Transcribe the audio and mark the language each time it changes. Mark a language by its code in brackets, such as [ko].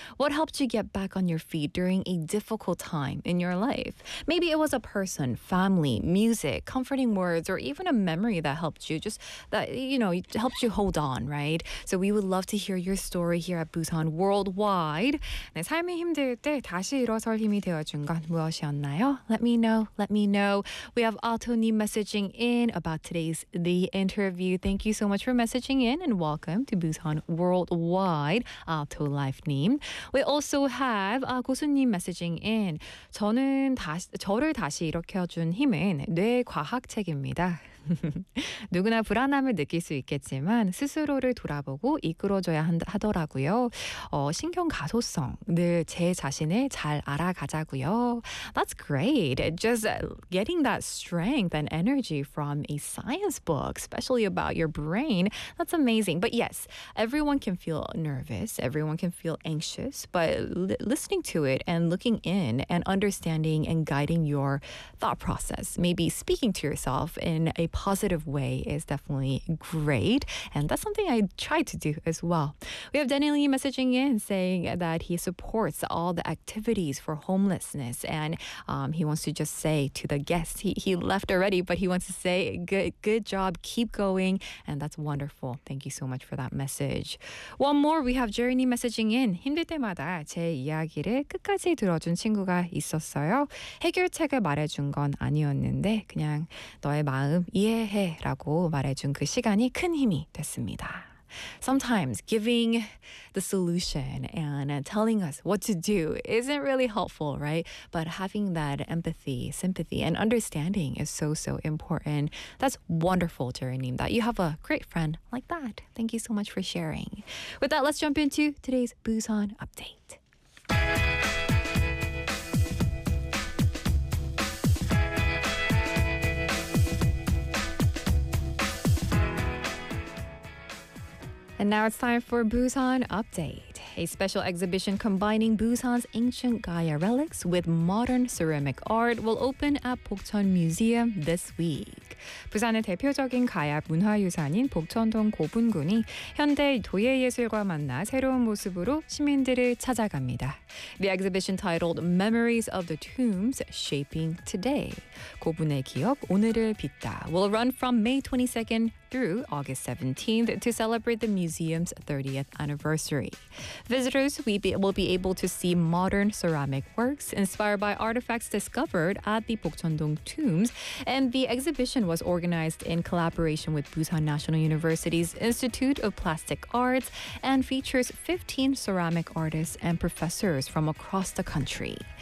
[en] What helped you get back on your feet during a difficult time in your life? Maybe it was a person, family, music, comforting words, or even a memory that helped you, just that, you know, helped you hold on, right? So we would love to hear your story here at Busan Worldwide. [ko] 네, 삶이 힘들 때 다시 일어설 힘이 되어준 건 무엇이었나요? [en] Let me know. We have Otto님 messaging in about today's The Interview. Thank you so much for messaging in and welcome to Busan Worldwide, Otto Life님. We also have 고수님 messaging in. [ko] 저를 다시 일으켜준 힘은 뇌과학책입니다. 누구나 불안함을 느낄 수 있겠지만 스스로를 돌아보고 이끌어줘야 하더라고요. 신경가소성, 늘 제 자신을 잘 알아가자고요. [en] That's great. Just getting that strength and energy from a science book, especially about your brain, that's amazing. But yes, everyone can feel nervous, everyone can feel anxious, but listening to it and looking in and understanding and guiding your thought process, maybe speaking to yourself in a positive way is definitely great, and that's something I try to do as well. We have Danny Lee messaging in saying that he supports all the activities for homelessness, and he wants to just say to the guests, he left already, but he wants to say good job, keep going, and that's wonderful. Thank you so much for that message. One more, we have Journey messaging in. [ko] 힘들 때마다 제 이야기를 끝까지 들어준 친구가 있었어요. 해결책을 말해준 건 아니었는데 그냥 너의 마음 이해해라고 말해준 그 시간이 큰 힘이 됐습니다. [en] Sometimes giving the solution and telling us what to do isn't really helpful, right? But having that empathy, sympathy, and understanding is so, so important. That's wonderful, Jeremy, that you have a great friend like that. Thank you so much for sharing. With that, let's jump into today's Busan update. And now it's time for Busan Update, a special exhibition combining Busan's ancient Gaya relics with modern ceramic art will open at Bokcheon Museum this week. [ko] 부산의 대표적인 가야 문화유산인 복천동 고분군이 현대 도예예술과 만나 새로운 모습으로 시민들을 찾아갑니다. [en] The exhibition titled Memories of the Tombs Shaping Today, [ko] 고분의 기억 오늘을 빚다, [en] will run from May 22nd through August 17th to celebrate the museum's 30th anniversary. Visitors will be able to see modern ceramic works inspired by artifacts discovered at the 복천동 tombs, and the exhibition was organized in collaboration with Busan National University's Institute of Plastic Arts and features 15 ceramic artists and professors from across the country.